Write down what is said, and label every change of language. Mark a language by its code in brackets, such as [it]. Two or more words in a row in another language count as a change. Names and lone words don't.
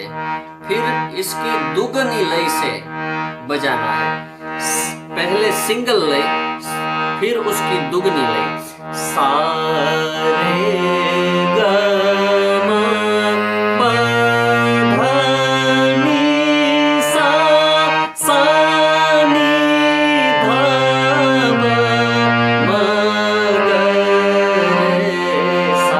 [hi] फिर इसकी दुगनी लय से बजाना है। पहले सिंगल लय, फिर उसकी दुगनी लय। सा रे ग म प ध नि सा, सा नि ध ब म ग रे सा,